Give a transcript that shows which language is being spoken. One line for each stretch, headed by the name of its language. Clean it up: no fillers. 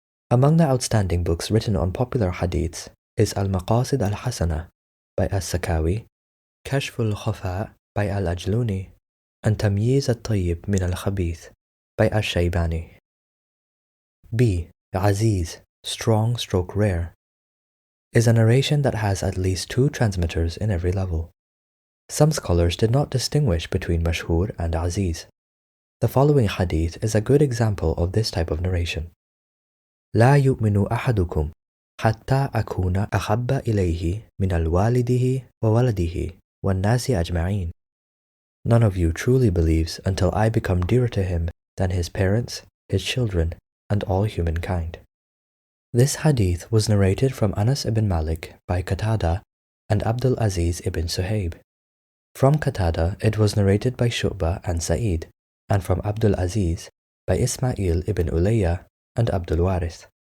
English: Among the outstanding books written on popular hadiths is Al-Maqasid Al-Hasana by As-Sakawi, Kashf Al-Khafa by Al-Ajluni, and Tamyiz Al-Tayyib min Al-Khabith by Ash-Shaybani. B. Aziz, strong stroke rare, is a narration that has at least 2 transmitters in every level. Some scholars did not distinguish between mashhur and aziz. The following hadith is a good example of this type of narration.
Arabic: لا يؤمن أحدكم حتى أكون أحب إليه من الوالده وولده والناس أجمعين.
English: None of you truly believes until I become dearer to him than his parents, his children, and all humankind. This hadith was narrated from Anas ibn Malik by Qatada and Abdul Aziz ibn Suhaib. From Qatada, it was narrated by Shu'bah and Sa'id, and from Abdul Aziz by Ismail ibn Ulayya and Abdul Warith.